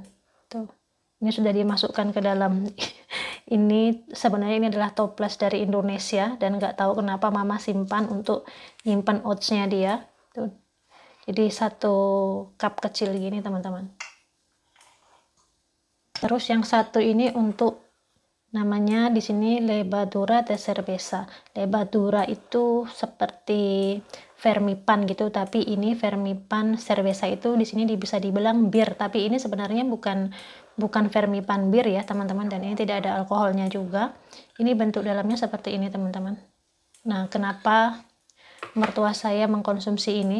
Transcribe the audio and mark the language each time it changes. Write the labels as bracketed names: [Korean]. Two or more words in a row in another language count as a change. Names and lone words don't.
[Indonesian] Tuh, ini sudah dimasukkan ke dalam. Ini sebenarnya ini adalah toples dari Indonesia, dan nggak tahu kenapa mama simpan untuk nyimpan oatsnya dia. Tuh, jadi satu cup kecil gini teman-teman. Terus yang satu ini untuk, namanya di sini [Spanish] levadura de cerveza. [Indonesian] Levadura itu seperti vermipan gitu, tapi ini vermipan cerveza itu di sini bisa dibilang bir, tapi ini sebenarnya bukan vermipan bir ya teman-teman, dan ini tidak ada alkoholnya juga. Ini bentuk dalamnya seperti ini teman-teman. Nah, kenapa mertua saya mengkonsumsi ini?